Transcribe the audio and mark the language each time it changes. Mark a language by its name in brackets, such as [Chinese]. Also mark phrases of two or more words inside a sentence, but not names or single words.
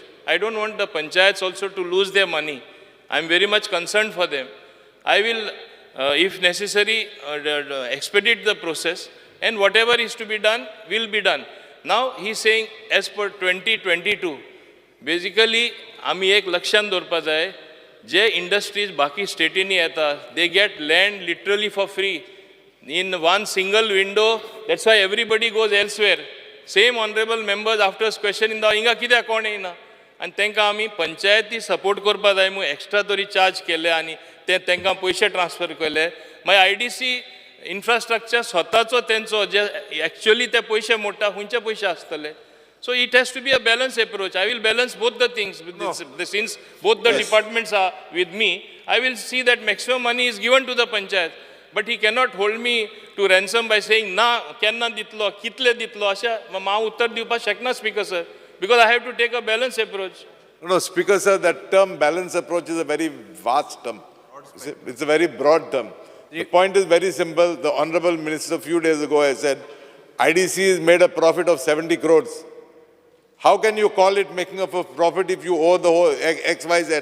[English] I don't want the panchayats also to lose their money. I am very much concerned for them. I will, if necessary, expedite the process, and whatever is to be done will be done. Now, he is saying as per 2022, basically, [Konkani] आमी एक लक्षांत दवरपा जाय, जे industries बाकी स्टेटींनी येता, [English] they get land literally for free in one single window. That's why everybody goes elsewhere. Same honorable members after questioning the [Konkani] हिंगा कित्याक कोण येना आनी तांकां आमी पंचायती सपोर्ट करपा जाय म्हूण एक्स्ट्रा तरी चार्ज केले आनी ते तांकां पयशे ट्रान्सफर केले. मागीर IDC इन्फ्रास्ट्रक्चर स्वताचो तेंचो जे एक्चुअली ते पयशे मोडटा खंयचे पयशे आसतले. [English] So it has to be a balanced approach. I will balance both the things. Since both the departments are with me, I will see that maximum money is given to the panchayat. But he cannot hold me to ransom by saying, [Konkani] na, kenna ditlo, kitle ditlo, asha, ma uttar diwpa shakna, [English] Speaker sir, because I have to take a balanced approach. No, Speaker sir, that term balanced approach is a very vast term. It's a very broad term. The point is very simple. The Honorable Minister a few days ago has said, IDC has made a profit of 70 crores. How can you call it making up a profit if you owe the whole XYZ?